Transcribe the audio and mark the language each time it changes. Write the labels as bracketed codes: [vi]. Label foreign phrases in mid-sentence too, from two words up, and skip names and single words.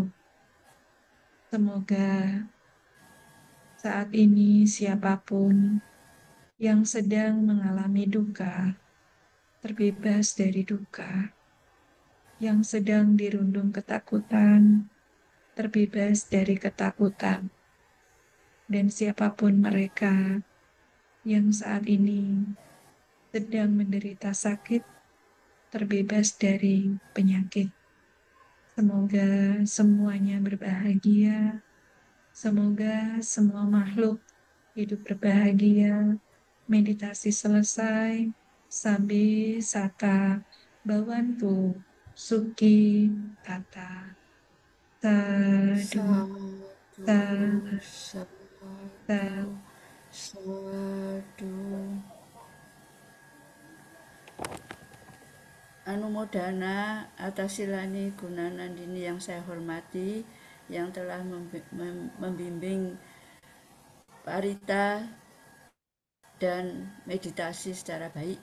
[id] Semoga saat ini siapapun yang sedang mengalami duka, terbebas dari duka, yang sedang dirundung ketakutan, terbebas dari ketakutan, dan siapapun mereka yang saat ini sedang menderita sakit, terbebas dari penyakit. Semoga semuanya berbahagia, semoga semua makhluk hidup berbahagia. Meditasi selesai, [pi] sabi sata bawantu suki tata. Sadu, Satu, sadu, satu, satu. [id] Anumodana atas silani Gunanandini yang saya hormati, yang telah membimbing Parita dan meditasi secara baik.